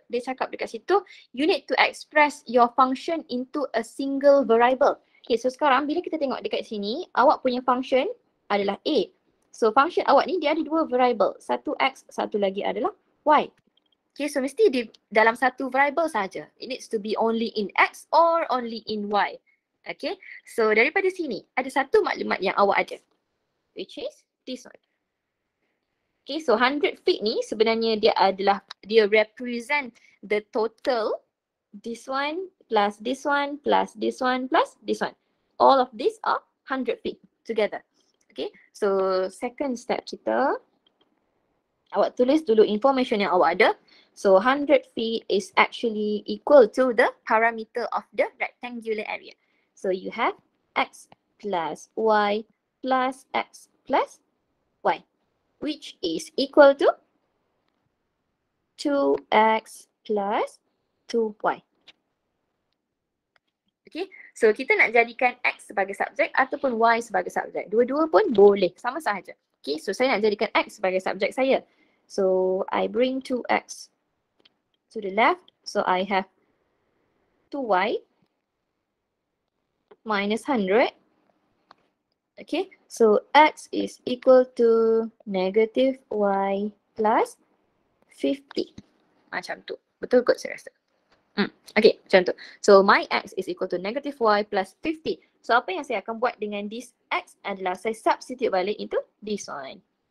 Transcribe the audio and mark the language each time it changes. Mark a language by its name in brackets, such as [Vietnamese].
[Malay] Dia cakap dekat situ, [English] you need to express your function into a single variable. [Malay] Okay, so sekarang bila kita tengok dekat sini, awak punya function adalah A. So function awak ni dia ada 2 variable. Satu X, satu lagi adalah Y. Okay, so mesti di dalam satu variable saja. [English] It needs to be only in X or only in Y. [Malay] Okay, so daripada sini ada satu maklumat yang awak ada. [English] Which is this one. Okay, so 100 feet [Malay] ni sebenarnya dia [English] represent the total this one plus this one plus this one plus this one. All of these are 100 feet together. [Malay] Okay, so second step kita, awak tulis dulu information yang awak ada. [English] So 100 feet is actually equal to the parameter of the rectangular area. So you have X plus Y plus X plus Y, which is equal to 2X plus 2Y. [Malay] Okay, so kita nak jadikan X sebagai subjek ataupun Y sebagai subjek. Dua-dua pun boleh, sama sahaja. Okay, so saya nak jadikan X sebagai subjek saya. [English] So I bring 2X to the left. So I have 2Y minus 100. Okay, so X is equal to negative Y plus 50. [Malay] Macam tu. Betul kot saya rasa. [English] Okay, macam tu. So my X is equal to negative Y plus 50. [Malay] So apa yang saya akan buat dengan this X adalah saya substitute balik into this one.